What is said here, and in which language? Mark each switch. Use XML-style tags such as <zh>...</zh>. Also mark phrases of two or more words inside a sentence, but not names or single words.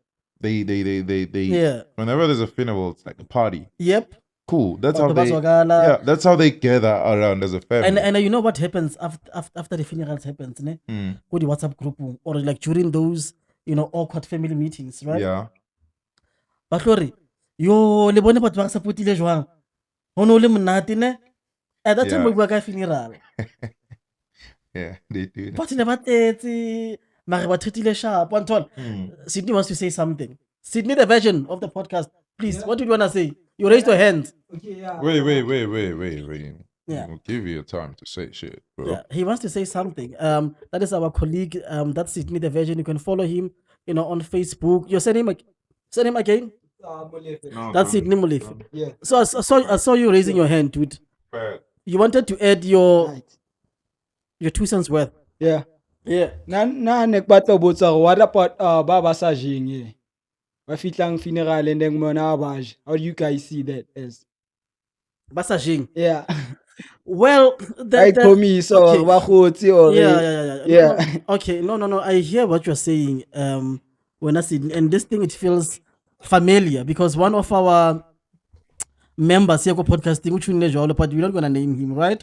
<en>they Yeah. whenever there's a funeral, it's like a party. Yep. Cool. That's how</en> <st>Batho ba</st> <en>they</en> <st>zwakala.</st> <en>yeah, that's how they gather around as a family. And you know what happens after the funerals happens, ne? Mm, Go the WhatsApp group or like during those, awkward family meetings, right? yeah.</en> <st>Ba tlo re, yo le bone batho ba sa potile jwang. Ho no le monate ne?</st> <en>At that time Yeah. we</en> <st>bua ka funeral.</st> <en>Yeah, they do that.</en> <st>Batho ne ba tletse, mare ba thutile sharp.</st> <en>One tall. Mm. Sydney wants to say something. Sydney, the version of the podcast. Please, what do you want to say? You raised your hand. Okay, yeah. Wait. Yeah. We'll give you time to say shit, bro. Yeah, he wants to say something. That is our colleague. That's Sydney the Virgin. You can follow him, on Facebook. Your surname again? Molefe. No, That's Sydney Molefe. Yeah. So I saw you raising your hand, dude. But You wanted to add your Right. 2 cents worth. Yeah. Yeah.</en> <st>Na ne ke batla ho botsa hore</st> <en>what about</en> <st>ba ba sa jeng e? Ba fitlang funeral</st> <en>and then</en> <st>mona ba ja.</st> <en>How do you guys see that as? Massaging. Yeah. Well, Like commies or okay.</en> <st>ba khotsi or</st> <en>Yeah. Yeah. No, okay. No. I hear what you're saying. When I see, and this thing, it feels familiar because one of our members here go podcasting, which we know, but we're not gonna name him, right?</en>